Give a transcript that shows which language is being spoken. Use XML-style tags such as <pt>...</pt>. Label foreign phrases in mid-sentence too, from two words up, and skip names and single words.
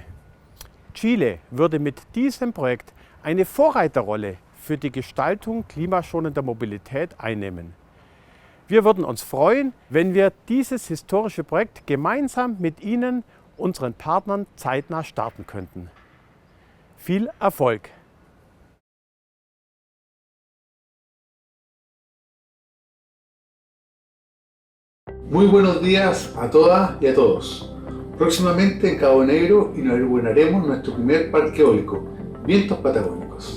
<de>Chile würde mit diesem Projekt eine Vorreiterrolle für die Gestaltung klimaschonender Mobilität einnehmen. Wir würden uns freuen, wenn wir dieses historische Projekt gemeinsam mit Ihnen, unseren Partnern, zeitnah starten könnten. Viel Erfolg!</de> <es>Muy buenos días a todas y a todos. Próximamente en Cabo Negro inauguraremos nuestro primer parque eólico, Vientos Patagónicos.</es>